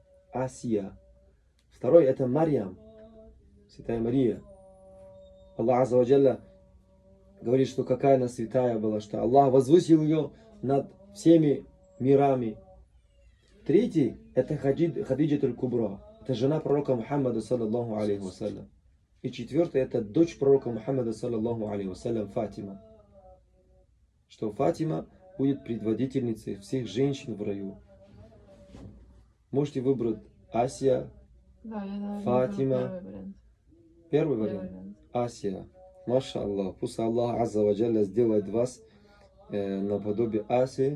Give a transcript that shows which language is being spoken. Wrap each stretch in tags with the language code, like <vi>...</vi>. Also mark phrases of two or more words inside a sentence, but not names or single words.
<ru>Второй это Марьям, Святая Мария. Аллах</ru> <ar>عز وجل</ar> <ru>говорит, что какая она святая была, что Аллах возвысил ее над всеми мирами. Третий это Хадиджа Кубра. Это жена пророка Мухаммада,</ru> <ar>صلى الله عليه وسلم.</ar> <ru>И четвертый это дочь пророка Мухаммада,</ru> <ar>صلى الله عليه وسلم,</ar> <ru>Фатима. Что Фатима будет предводительницей всех женщин в раю. Можете выбрать Асия, Да, Фатима. Первый вариант. Асия.</ru> <ar>ما شاء الله.</ar> <ru>Пусть Аллах</ru> <ar>عز وجل</ar> <ru>сделает вас наподобие Асии.</ru>